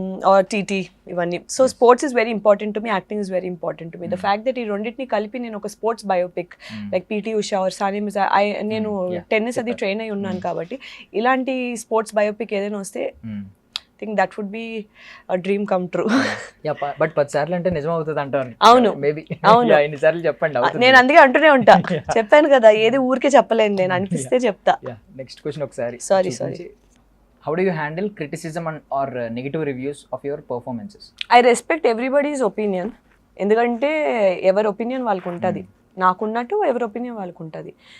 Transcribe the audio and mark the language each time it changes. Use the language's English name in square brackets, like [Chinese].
[English] Or TT ఇవన్నీ. So sports is very important to me, acting is very important to me. The fact that [Telugu] ఈ రెండింటిని కలిపి నేను ఒక sports biopic like PT Usha are Sania Mirza, నేను tennis అది ట్రైన్ అయి ఉన్నాను కాబట్టి ఇలాంటి స్పోర్ట్స్ బయోపిక్ ఏదైనా వస్తే [English] Think that would be a dream come true. [Telugu] But 10 సార్లు అంటే నిజం అవుతుంది అంటారు. అవును, [English] maybe [Telugu] అవును. ఎన్నిసార్లు చెప్పండి. నేను అందుకే అంటూనే ఉంటా, చెప్పాను కదా ఏది ఊరికే చెప్పలేను, నేను అనిపిస్తే చెప్తా. నెక్స్ట్ క్వశ్చన్ ఒకసారి. Sorry. [English] How do you handle criticism or negative reviews of your performances? I respect everybody's opinion. [Telugu] ఎందుకంటే ఎవరి ఒపీనియన్ వాళ్ళకు ఉంటుంది, నాకున్నట్టు ఎవరి ఒపీనియన్ వాళ్ళకు ఉంటుంది.